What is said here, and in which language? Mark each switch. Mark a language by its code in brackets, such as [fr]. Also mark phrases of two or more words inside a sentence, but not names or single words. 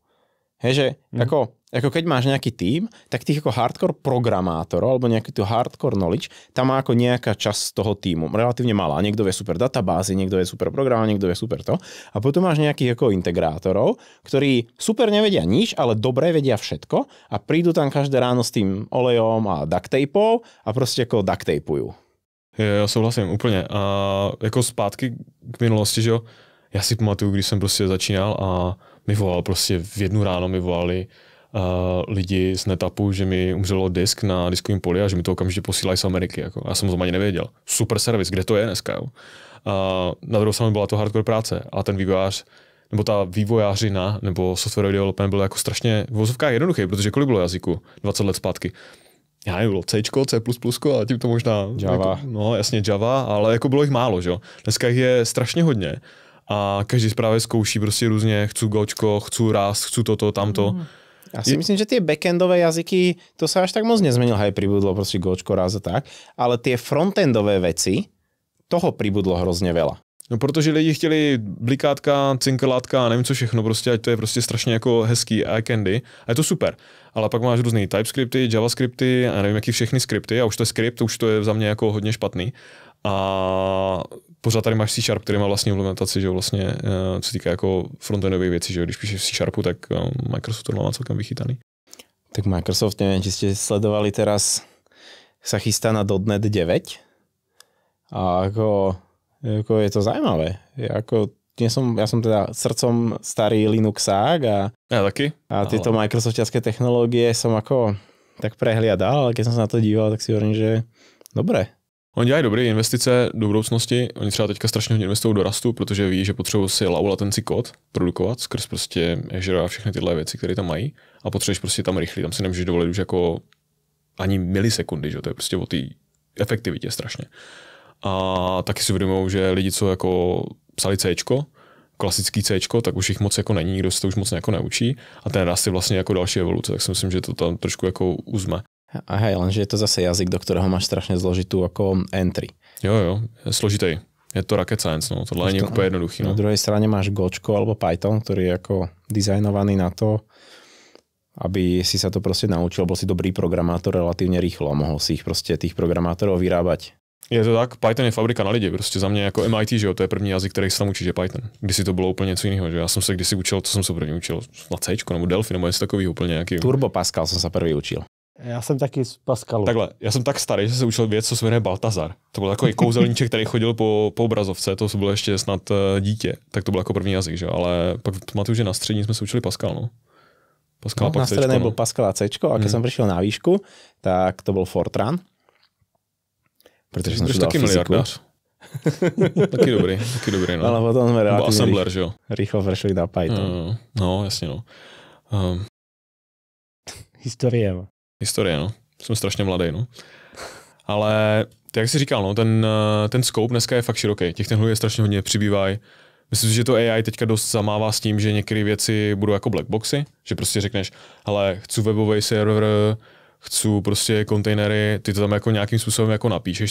[sk] Hej, že ako keď máš nejaký tím, tak tých ako hardcore programátorov alebo nejaký tu [en] hardcore knowledge, [sk] tam má ako nejaká časť z toho tímu. Relatívne malá. Niekto vie super databázy, niekto vie super program, niekto vie super to. A potom máš nejakých ako integrátorov, ktorí super nevedia nič, ale dobre vedia všetko a prídu tam každé ráno s tým olejom a [en] duct tapeou [sk] a proste ako [en] duct tapeujú. [cs] Já souhlasím úplně. A jako zpátky k minulosti, že jo, já si pamatuju, když jsem prostě začínal a mi volal prostě v jednu ráno mi volali lidi z NetAppu, že mi umřelo disk na diskovém poli a že mi to okamžitě posílají z Ameriky. Jako. Já jsem o tom ani nevěděl. Super servis, kde to je dneska? Jo? A na druhou stranu byla to hardcore práce a ten vývojář nebo ta vývojářina nebo software development byl jako strašně v vozovkách jednoduchý, protože kolik bylo jazyku 20 let zpátky? Já nevím, bylo C, C++ a tím to možná... Java. Jako, no jasně Java, ale jako bylo jich málo, že jo. Dneska jich je strašně hodně a každý právě zkouší prostě různě, chci Gočko, chci Rust, chci toto, tamto. [sk] Ja si myslím, že tie backendové jazyky, to sa až tak moc nezmenilo, hej, pribudlo proste Gočko, Rust a tak, ale tie frontendové veci, toho pribudlo hrozně veľa. [cs] No protože lidi chtěli blikátka, cinkelátka a nevím co všechno, prostě ať to je prostě strašně jako hezký [en] eye candy [cs] a je to super. Ale pak máš různý TypeScripty, JavaScripty a nevím jaký všechny skripty a už to je skript, už to je za mě jako hodně špatný. A pořád tady máš C#, který má vlastní implementaci, že vlastně, co týká jako frontendových věcí, že když píšeš C#, tak Microsoft to má celkem vychytaný. [sk] Tak Microsoft, neviem, či ste sledovali teraz, sa chystá na .NET 9 a ako je to zaujímavé. Ja som teda srdcom starý Linuxák a [cs] ja taky. [sk] A tieto microsoftiacké technológie som ako tak prehliadal, ale keď som sa na to díval, tak si hovorím, že dobré. [cs] Oni dělají dobré investice do budoucnosti. Oni třeba teďka strašně hodně investují do Rustu, protože ví, že potřebují si [en] low latency [cs] kód produkovat skrz prostě Azure a všechny tyhle věci, které tam mají. A potřebuješ prostě tam rychlý. Tam si nemůžeš dovolit už jako ani milisekundy, že to je prostě o té efektivitě strašně. A taky si uvědomují, že lidi, co jako psali Cčko, klasický Cčko, tak už jich moc jako není, nikdo se to už moc jako neučí. A ten Rust je vlastně jako další evoluce, tak si myslím, že to tam trošku jako uzme. [sk] A hej, lenže je to zase jazyk, do ktorého máš strašne zložitú ako entry. [cs] Jo, je složitý. Je to [en] rocket science, [cs] no. Tohle není úplně jednoduchý. No. [sk] Na druhej strane máš Gočko alebo Python, ktorý je ako dizajnovaný na to, aby si sa to proste naučil, bol si dobrý programátor relatívne rýchlo a mohol si ich proste tých programátorov vyrábať. [cs] Je to tak, Python je fabrika na lidi, prostě za mě jako MIT, že jo, to je první jazyk, který se tam učí, že Python. Kdysi to bylo úplně něco jiného, že já jsem se kdysi učil, to jsem se první učil na C nebo Delphi nebo něco takového úplně nějaký. Turbo Pascal jsem se první učil. Já jsem taky z Pascalu. Takhle, já jsem tak starý, že jsem se učil věc, co se jmenuje Baltazar. To byl takový kouzelníček, který chodil po obrazovce, to bylo ještě snad dítě, tak to byl jako první jazyk, že jo, ale pak pamatuju, že na střední jsme se učili Pascal, no. Pascal, [sk] no, na strednej byl Pascal a Cčko a keď som prišiel na výšku, tak to bol Fortran. [cs] Protože jsem študoval fyziku. taky dobrý, no. [sk] Ale potom sme relatívne [cs] assembler, že jo. [sk] Rýchlo prešli na Python. [cs] No, jasně, no. Historie, no. Historie, no. Jsem strašně mladý, no. Ale jak jsi říkal, no, ten scope dneska je fakt široký. Těch technologií je strašně hodně, přibývají. Myslím si, že to AI teďka dost zamává s tím, že některé věci budou jako blackboxy, že prostě řekneš, hele, chci webový server, chci prostě kontejnery, ty to tam jako nějakým způsobem jako napíšeš.